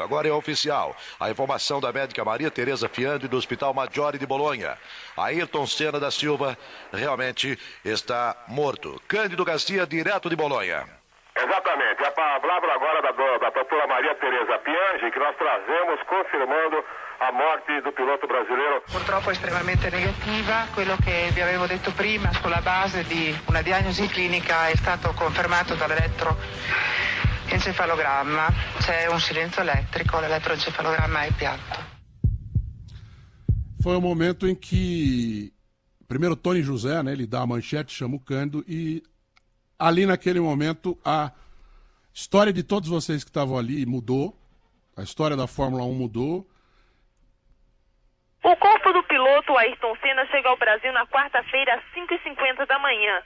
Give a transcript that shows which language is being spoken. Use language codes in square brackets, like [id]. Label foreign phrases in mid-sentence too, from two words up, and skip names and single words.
[pt] Agora é oficial a informação da médica Maria Tereza Fiandri, do Hospital Maggiore de Bolonha. Ayrton Senna da Silva realmente está morto. Cândido Garcia, direto de Bolonha. Exatamente, a palavra agora da doutora Maria Tereza Fiandri, que nós trazemos confirmando a morte do piloto brasileiro. [it] Purtroppo estremamente negativa, quello che vi avevo detto prima sulla base di una diagnosi clinica è stato confermato dall'elettroencefalogramma. C'è un silenzio elettrico, l'elettroencefalogramma è piatto. [pt] Foi o momento em que primeiro Tony José, né, ele dá a manchete, chama o Cândido, e ali naquele momento a história de todos vocês que estavam ali mudou. A história da Fórmula 1 mudou. O corpo do piloto Ayrton Senna chega ao Brasil na quarta-feira às 5h50 da manhã.